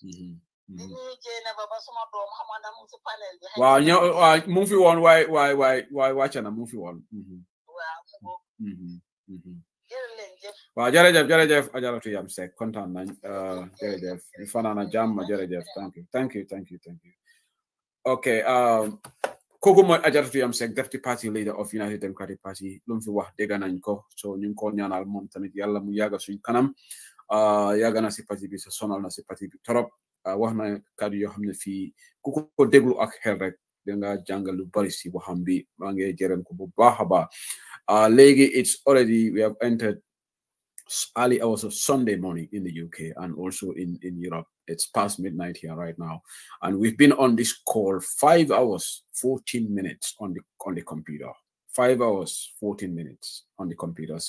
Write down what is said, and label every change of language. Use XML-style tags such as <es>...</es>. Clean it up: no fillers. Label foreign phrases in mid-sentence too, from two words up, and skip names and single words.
<wo>waaw mu ngi fi woon waay wàcc na mu ngi fi woon waaw jërëjëf ajaratu yam sek kontaan nañ jërëjëf ñu fanaana jàmm jërëjëf</wo> <en>thank you okay</en> <wo>kooku mooy ajaratu yam sek</wo> <en>deputy party leader of United Democratic Party</en> <wo>lu mu fi wax dégg nañ ko so ñu ngi ko ñaanal moom tamit yàlla mu yàgga suñ kanam yàgga na si parti bi sa sonal na si parti bi torop wax na kàddu yoo xam ne fii ku ko déglu ak xel rek danga jàngal lu bari si waxam bi maa ngi jërëm ko bu baax a baax léegi</wo> <en>it's already we have entered early hours of Sunday morning in the UK and also in Europe. It's past midnight here right now. And we've been on this call 5 hours, 14 minutes on the computer. 5 hours, 14 minutes on the computers.</en>